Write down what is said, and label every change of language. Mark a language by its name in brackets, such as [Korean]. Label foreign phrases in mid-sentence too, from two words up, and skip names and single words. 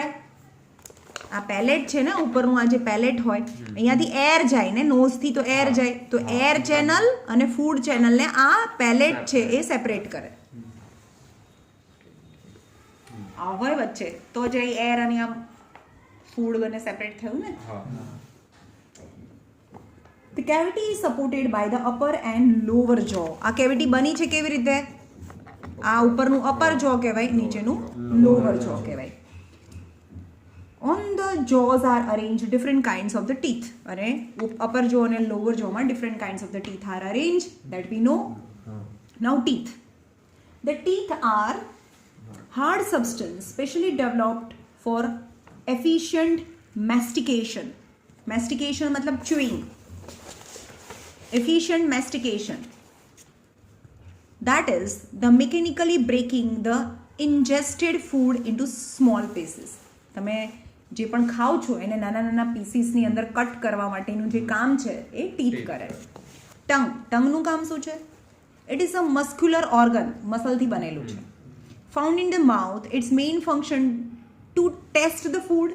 [Gujarati] આ પેલેટ છે ને ઉપરનું, આ જે પેલેટ હોય, અહીંયાથી એર જાય ને, નોઝથી તો એર જાય, તો [English] air channel [Gujarati] અને [English] food channel [Gujarati] આ પેલેટ છે એ સેપરેટ કરે. આ હોય વચ્ચે તો જે એર અને આમ ફૂડ બને સેપરેટ થયું ને. [English] The cavity is supported by the upper and lower jaw. [Gujarati] આ કેવિટી બની છે કેવી રીતે? આ ઉપરનું અપર જો કહેવાય, નીચેનું લોવર જો કહેવાય. [English] On the jaws are arranged different kinds of the teeth. અને upper jaw અને lower jaw માં different kinds of the teeth are arranged, that we know. Now teeth. The teeth are hard substance specially developed for efficient mastication. Mastication मतलब chewing. Efficient mastication. That is the mechanically breaking the ingested food into small pieces. [Gujarati] તમે જે પણ ખાઓ છો એને નાના નાના પીસીસની અંદર કટ કરવા માટેનું જે કામ છે એ ટીથ કરે. ટંગનું કામ શું છે? [English] it is a muscular organ, [Gujarati] મસલથી બનેલું છે. [English] Found in the mouth. Its main function to test the food.